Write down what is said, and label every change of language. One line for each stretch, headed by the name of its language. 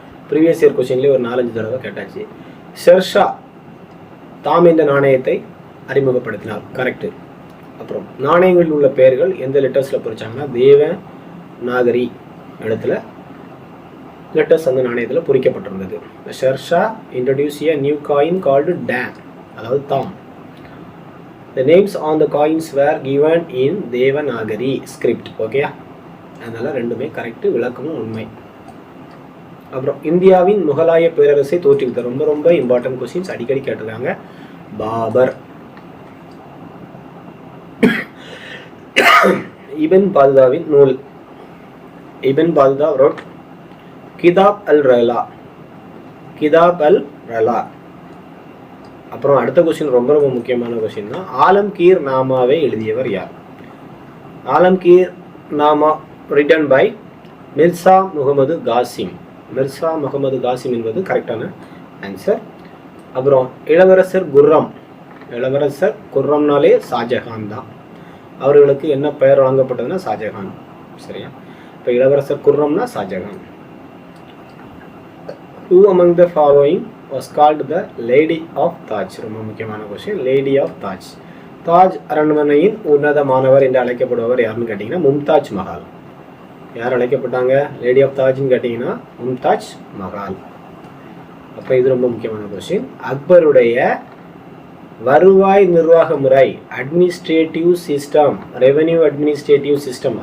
Tamil: Previous year கொஸ்டின்லேயே ஒரு 4-5 தடவை கேட்டாச்சு. ஷெர்ஷா தாம் இந்த நாணயத்தை அறிமுகப்படுத்தினார். கரெக்டு. அப்புறம் நாணயங்களில் உள்ள பெயர்கள் எந்த லெட்டர்ஸில் பொறிச்சாங்கன்னா தேவ நாகரி இடத்துல லெட்டர்ஸ் அந்த நாணயத்தில் பொறிக்கப்பட்டிருந்தது.
English: Sher Shah introduce a new coin called Dan,
Tamil: அதாவது தாம்.
English: The names on the coins were given in Devanagari script.
Tamil: Okay, அதனால ரெண்டுமே கரெக்ட், விளக்கமும் உண்மை. அப்புறம் இந்தியாவின் முகலாய பேரரசை தோற்றுவித்தார். ரொம்ப ரொம்ப இம்பார்ட்டன்ட் கொஸ்டின்ஸ், அடிக்கடி கேட்டிருக்காங்க. பாபர். இபன் பாதுதாவின் நூல். இபன் பாதுதா wrote கிதாப் அல் ரலா. கிதாப் அல் ரலா. அப்புறம் அடுத்த கொஸ்டின் ரொம்ப ரொம்ப முக்கியமான கொஸ்டின் தான். ஆலம்கீர் நாமாவை எழுதியவர் யார்? ஆலம்கீர் நாமா
English: written by
Tamil: மிர்சா முகமது காசிம். மிர்சா முகமது காசிம் என்பது கரெக்டான ஆன்சர். அப்புறம் இளவரசர் குர்ரம். இளவரசர் குர்ரம்னாலே ஷாஜஹான் தான். அவர்களுக்கு என்ன பெயர் வழங்கப்பட்டதுன்னா ஷாஜஹான். சரியா? இப்போ இளவரசர் குர்ரம்னா Shahjahan.
English: Who among the following was called the Lady of Taj?
Tamil: ரொம்ப முக்கியமான question. Lady of Taj. Taj அரண்மனையின் உன்னதமானவர் என்று அழைக்கப்படுபவர் யாருன்னு கேட்டிங்கன்னா மும்தாஜ் மஹால். யார் அழைக்கப்பட்டாங்க லேடி ஆஃப் தாஜ்னு கேட்டிங்கன்னா? மும்தாஜ் மஹால். அப்போ இது ரொம்ப முக்கியமான கொஸ்டின். அக்பருடைய வருவாய் நிர்வாக முறை
English: Administrative system, revenue administrative system.